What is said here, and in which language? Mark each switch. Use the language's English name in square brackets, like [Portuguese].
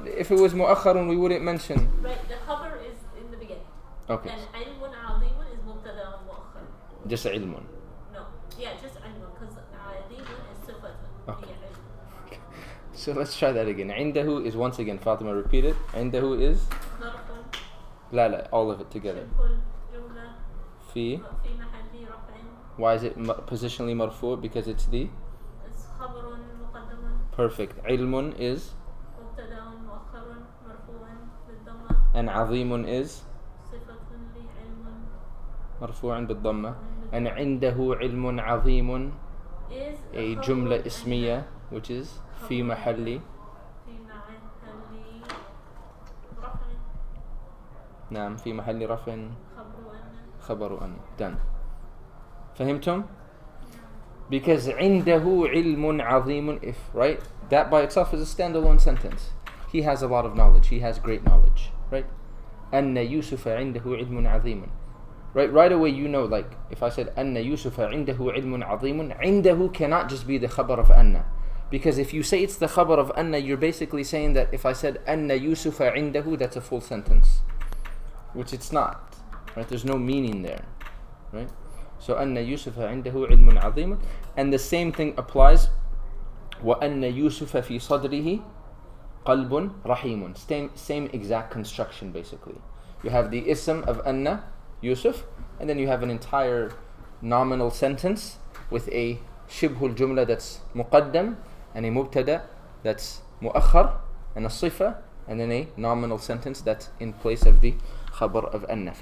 [English] If it was مؤخر, we wouldn't mention. right the خبر is in the beginning Okay. [Arabic] and علم عظيم is مبتدا مؤخر [English] Just علم. no yeah just علم because عظيم is صفة Okay. [Arabic] هي علم. [English] So let's try that again. عنده is once again. Fatima, repeat it. عنده is. [Arabic] ظرف لا لا, [English] all of it together. [Arabic] شبه جملة في. في محل رفع [English] Why is it positionally مرفوع? Because it's the. [Arabic] خبر مقدم [English] Perfect. علم is. [Arabic] مبتدا مؤخر مرفوع بالضمة [English] And عظيم is. [Arabic] صفة لعلم مرفوع بالضمة. And عنده علم عظيم. [English] is A [Arabic] خبر جملة أن اسمية [English] which is [Arabic] في محل. في محل رفع نعم في محل رفع خبر أن خبر أن. [English] Done. [Arabic] فهمتم? [English] Because [Arabic] عنده علم عظيم, [English] if, right? That by itself is a standalone sentence. He has a lot of knowledge. He has great knowledge, right? [Arabic] أن يوسف عنده علم عظيم. [English] Right away you know, like, if I said [Arabic] أن يوسف عنده علم عظيم, [English] عنده cannot just be the khabar of أن. Because if you say it's the khabar of أن, you're basically saying that if I said [Arabic] أن يوسف عنده, [English] that's a full sentence. Which it's not, right? There's no meaning there, right? So [Arabic] أن يوسف عنده علم عظيم. [English] And the same thing applies [Arabic] وأن يوسف في صدره قلب رحيم. [English] Same exact construction basically. You have the ism of أن Yusuf, and then you have an entire nominal sentence with a شبه الجملة that's مقدم, and a مبتدا that's مؤخر, and a صفة, and then a nominal sentence that's in place of the خبر of أن.